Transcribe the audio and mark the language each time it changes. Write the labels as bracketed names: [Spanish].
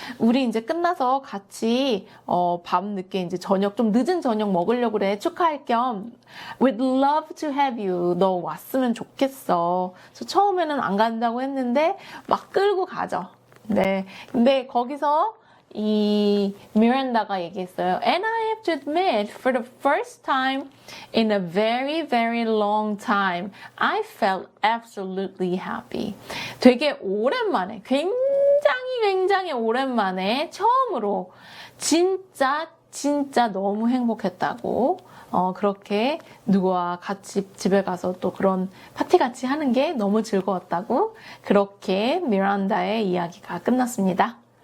[Korean] 우리 이제 끝나서 같이 밤 늦게 이제 저녁 좀 늦은 저녁 먹으려고 그래. 축하할 겸 [English] We'd love to have you. [Korean] 너 왔으면 좋겠어. 그래서 처음에는 안 간다고 했는데 막 끌고 가죠. 네. 근데 거기서 이 미란다가 얘기했어요. [English] And I have to admit, for the first time in a very, very long time, I felt absolutely happy. [Korean] 되게 오랜만에, 굉장히 오랜만에 처음으로 진짜 너무 행복했다고 그렇게 누구와 같이 집에 가서 또 그런 파티 같이 하는 게 너무 즐거웠다고 그렇게 미란다의 이야기가 끝났습니다.